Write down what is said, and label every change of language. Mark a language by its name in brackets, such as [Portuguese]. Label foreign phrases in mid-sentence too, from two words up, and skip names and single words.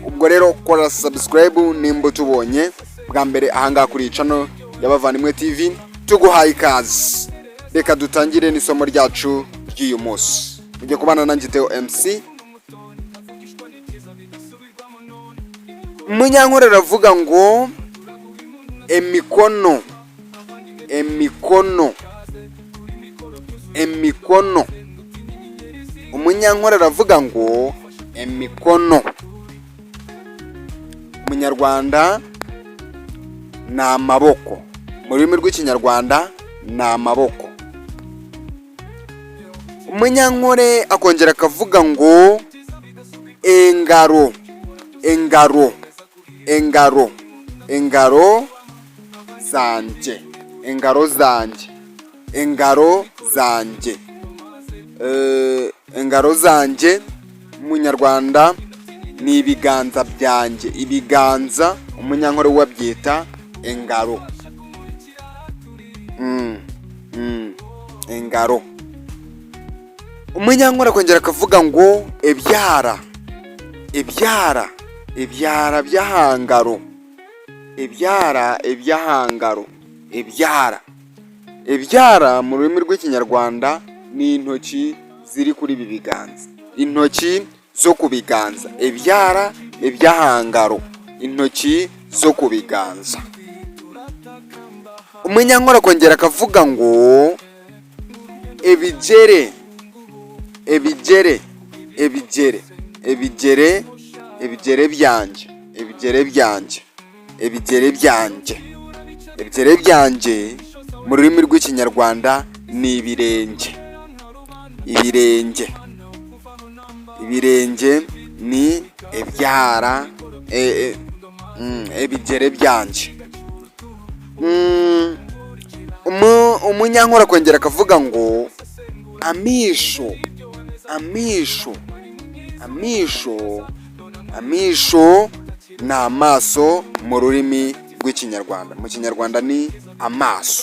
[Kinyarwanda] Ubwo rero kora subscribe nimba utubonye bwa mbere ahangaha kuri iyi channel ya Bavandimwe TV. Tuguhaye ikaze, reka dutangire n'isomo ryacu ry'uyu munsi. Ujye kubana nanjye Theo MC. Umunyankore aravuga ngo [Nyankole] emikono, emikono, emikono. [Kinyarwanda] Umunyankore aravuga ngo emikono. Umunyarwanda ni amaboko, mu rurimi rw'ikinyarwanda ni amaboko. Umunyankore akongera akavuga ngo [Nyankole] engaro, engaro, engaro, engaro zanje, engaro zanje, engaro zanje. Engaro zanje [Kinyarwanda] umunyarwanda ni ibiganza byanjye, ibiganza umunyankore wabyita engaro. Engaro. Umunyankore akongera akavuga ngo [Nyankole] ebyara, ebyara, ebyara by'ahangaro, ebyara, eby'ahangaro, ebyara. [Kinyarwanda] Ebyara mu rurimi rw'ikinyarwanda ni intoki ziri kuri ibi biganza, intoki zo ku biganza. [Nyankole] Ebyara, eby'ahangaro, [Kinyarwanda] intoki zo ku biganza. Umunyankore akongera akavuga ngo [Nyankole] ebigere, ebigere, ebigere, ebigere, ebigere byanjye, ebigere byanjye, ebigere byanjye. [Kinyarwanda] Ebigere byanjye mu rurimi rw'ikinyarwanda ni ibirenge, ibirenge. Ibirenge ni [Nyankole] ebyara, ebigere [Kinyarwanda] byanjye. Umunyankore akongera akavuga ngo [Nyankole] amisho, amisho, amisho, amisho [Kinyarwanda] ni amaso mu rurimi rw'ikinyarwanda, mu kinyarwanda ni amaso.